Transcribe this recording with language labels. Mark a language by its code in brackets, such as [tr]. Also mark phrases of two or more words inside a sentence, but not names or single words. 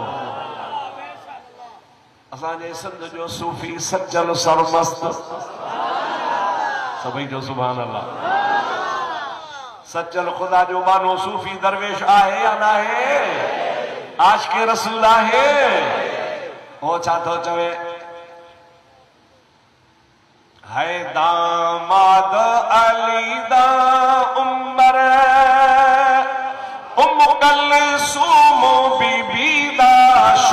[sd] असांजे सिंध जो सूफ़ी सज्जन सरमस्त, सभई जो [ar] سبحان الله. [sd] सच्चल खुदा जो बानो सूफ़ी दरवेश आहे या न आहे? आशिक़ रसूल आहे? हो छा थो चवे? [pa] ہے داماد علی دا عمر، ام کلثوم بی بی دا